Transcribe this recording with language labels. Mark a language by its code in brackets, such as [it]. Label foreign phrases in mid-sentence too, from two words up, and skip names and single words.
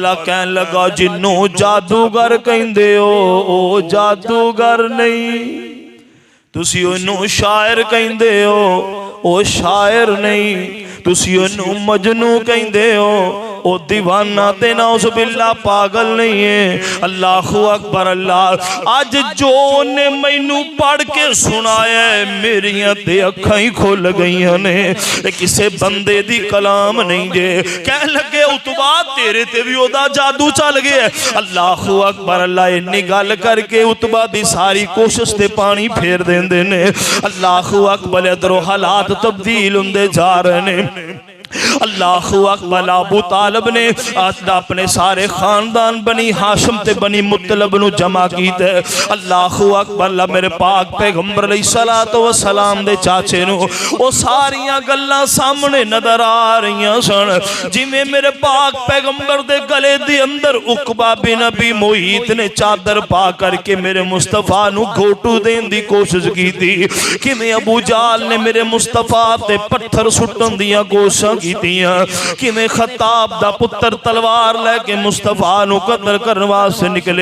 [pa] کہن لگا جنوں جادوگر کہندے ہو او جادوگر نہیں، تسی اونوں شاعر کہندے ہو او شاعر نہیں، تسی اونوں مجنوں کہندے ہو او دیوانہ تے نعوذباللہ پاگل نہیں ہے. [ar] الله أكبر. [pa] اللہ اج جو نے مینوں پڑھ کے سنایا میریاں تے اکھاں ہی کھل گئیاں نے، کسے بندے دی کلام نہیں جے. کہہ لگے عتبہ تیرے تے بھی اودا جادو چل گیا. [ar] الله أكبر. [pa] اللہ اینی گل کرکے عتبہ دی ساری کوشش تے پانی پھیر دیندے نے. [ar] الله أكبر. [pa] ادھروں حالات تبدیل ہندے جا رہے نے. [ar] الله أكبر. [pa] ابو طالب نے اپنے سارے خاندان بنی ہاشم تے بنی مطلب نوں جمع کیتے. [ar] الله أكبر. [pa] میرے پاک پیغمبر [ar] عليه الصلاة والسلام [pa] دے چاچے نوں او ساریاں گلاں سامنے نظر آ رہی سن. جویں میرے پاک پیغمبر دے گلے دے اندر عقبہ بن ابی معیط نے چادر پا کرکے میرے مصطفیٰ نوں گھوٹو [ur] دینے کی کوشش کی تھی, [pa] کویں ابو جہل نے میرے مصطفیٰ تے پتھر سٹن دیاں کوششاں کیتیاں، کویں خطاب دا پتر تلوار لے کے مصطفیٰ نوں قتل کرنے واسطے نکلے.